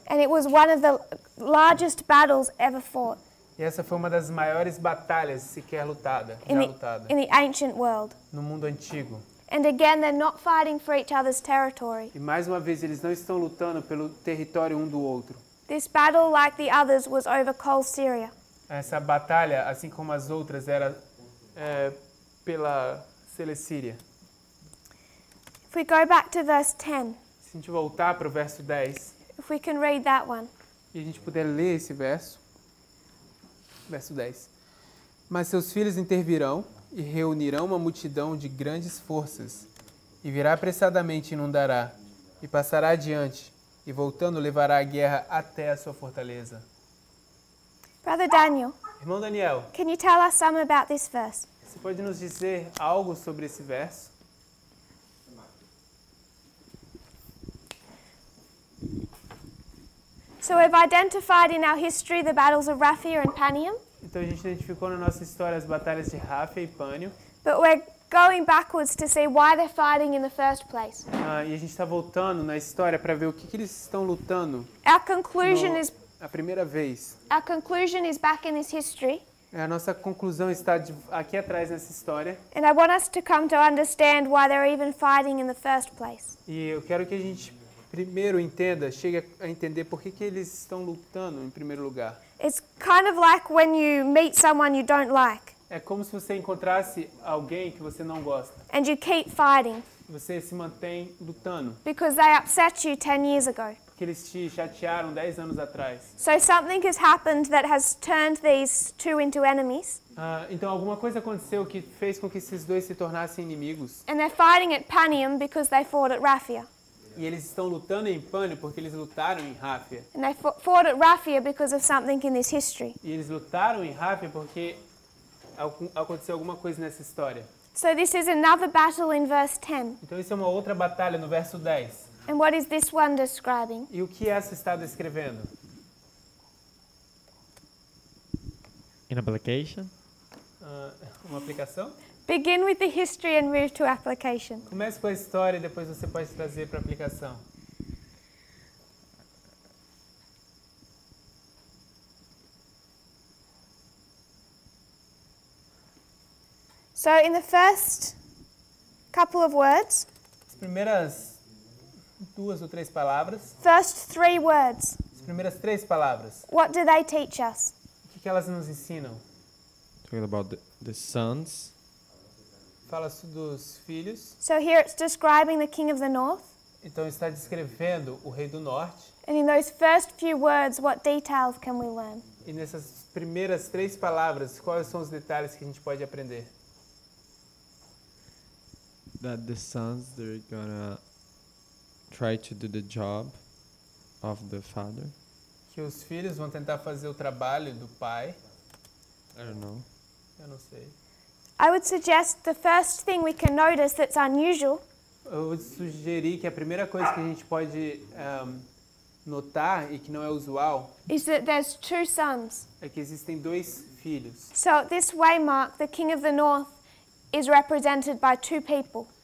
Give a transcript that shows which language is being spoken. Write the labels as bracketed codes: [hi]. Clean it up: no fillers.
[en] and it was one of the largest battles ever fought [pt] E essa foi uma das maiores batalhas sequer lutada, já lutada, [en] in the ancient world. [pt] no mundo antigo. [en] And again, they're not fighting for each other's territory. [pt] E mais uma vez, eles não estão lutando pelo território um do outro. [en] This battle, like the others, was over Coal Syria. [pt] Essa batalha, assim como as outras, era pela Celecíria. [en] If we go back to verse 10, [pt] Se a gente voltar para o verso 10, [en] if we can read that one. [pt] e a gente puder ler esse verso 10. Mas seus filhos intervirão e reunirão uma multidão de grandes forças, e virá apressadamente e inundará, e passará adiante, e voltando levará a guerra até a sua fortaleza. [en] Brother Daniel, [pt] Irmão Daniel, [en] can you tell us some about this verse? [pt] você pode nos dizer algo sobre esse verso? [en] So we've identified in our history the battles of Raphia and Panium, [pt] Então a gente identificou na nossa história as batalhas de Raphia e Pânio, [en] but we're going backwards to see why they're fighting in the first place. [pt] e a gente está voltando na história para ver o que eles estão lutando [en] Our conclusion [pt] a primeira vez. [en] is back in this history, [pt] A nossa conclusão está aqui atrás nessa história, [en] and I want us to come to understand why they're even fighting in the first place. [pt] e eu quero que a gente primeiro chegue a entender por que eles estão lutando em primeiro lugar. [en] It's kind of like when you meet someone you don't like, [pt] É como se você encontrasse alguém que você não gosta. [en] and you keep fighting [pt] Você se mantém lutando, [en] because they upset you 10 years ago. [pt] porque eles te chatearam 10 anos atrás. [en] So something has happened that has turned these two into enemies, [pt] Então alguma coisa aconteceu que fez com que esses dois se tornassem inimigos. [en] and they're fighting at Panium because they fought at Raphia. [pt] E eles estão lutando em Pânio porque eles lutaram em Raphia. [en] And they fought at Raphia because of something in this history. [pt] E eles lutaram em Raphia porque aconteceu alguma coisa nessa história. [en] So this is another battle in verse 10. [pt] Então isso é uma outra batalha no verso 10. [en] And what is this one describing? [pt] E o que essa está descrevendo? [en] In application, [pt] Uma aplicação? [en] Begin with the history and move to application. [pt] Comece com a história e depois você pode trazer para a aplicação. [en] So in the first couple of words, [pt] As primeiras 2 ou 3 palavras, [en] first 3 words, [pt] as primeiras 3 palavras, [en] what do they teach us? [pt] o que elas nos ensinam? [en] talking about the sons, [pt] Fala dos filhos, [en] So here it's describing the king of the north. [pt] então está descrevendo o rei do norte. [en] And in those first few words, what details can we learn? [pt] E nessas primeiras 3 palavras, quais são os detalhes que a gente pode aprender? [en] that the sons, they're gonna try to do the job of the father. [pt] Que os filhos vão tentar fazer o trabalho do pai. [en] I don't know. [pt] Eu não sei. [en] I would suggest the first thing we can notice that's unusual [pt] Eu vou sugerir que a primeira coisa que a gente pode notar e que não é usual [en] is that there's 2 sons. [pt] é que existem 2 filhos. [en] So this waymark, the king of the north, is represented by 2 people.